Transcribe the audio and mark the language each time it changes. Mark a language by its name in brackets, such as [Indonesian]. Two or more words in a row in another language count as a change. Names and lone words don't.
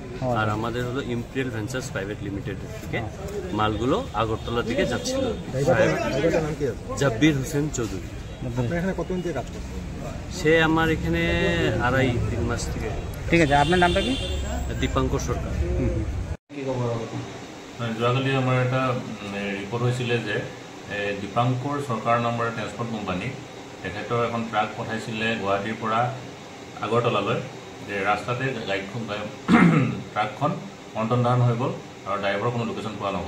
[Bangla] আর আমাদের হলো ইম্পেরিয়াল ভেঞ্চার্স প্রাইভেট লিমিটেড থেকে মালগুলো আগরতলার দিকে যাচ্ছিল। জাবির হোসেন চৌধুরী। সে আমার এখানে 2.5-3 মাস থেকে। ঠিক আছে, আপনার নামটা কি? দীপঙ্কর সরকার। [Assamese] যোৱাকালি আমাৰ এটা ৰিপৰ্ট হৈছিলে যে দীপঙ্কৰ সৰকাৰ নামৰ [English] transport company [Assamese] তেখেতৰ এখন ট্ৰাক পঠাইছিলে গুৱাহাটীৰ পৰা আগৰতলালৈ। যে ৰাস্তাতে গাড়ীখন ট্ৰাকখন অন্তৰ্ধান হৈ গ'ল আৰু ড্ৰাইভাৰৰ কোনো লোকেশ্যন পোৱা নগ'ল।